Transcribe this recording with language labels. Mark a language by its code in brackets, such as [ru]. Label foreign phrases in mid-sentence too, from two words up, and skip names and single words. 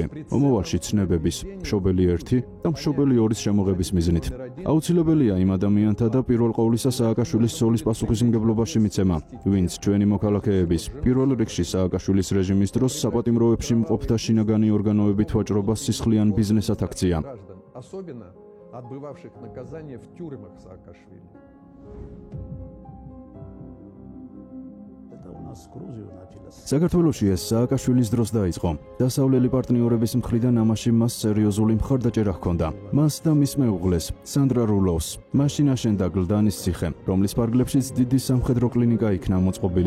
[ka] მომავალში ცნებების, მშობელი 1 და მშობელი 2-ის შემოღების მიზნით. აუცილებელია იმ ადამიანთა და პირველ ყოვლისა სააკაშვილის ცოლის პასუხისმგებლობაში მიცემა, ვინც ჩვენი მოქალაქეების, პირველ რიგში სააკაშვილის რეჟიმის დროს საპატიმროებში მყოფთა შინაგანი ორგანოებით ვაჭრობას სისხლიან ბიზნესად აქცია. [ru] Особенно отбывавших наказание в тюрьмах Саакашвили. [ka] საქართველოში ეს სააკაშვილის დროს დაიწყო. დასავლელი პარტნიორების მხრიდან ამაში მას სერიოზული მხარდაჭერა ჰქონდა. მას და მის მეუღლეს, სანდრა რულოვს, მაშინ აშენდა გლდანის ციხე, რომლის ფარგლებშიც დიდი სამხედრო კლინიკა იქნა მოწყობილი.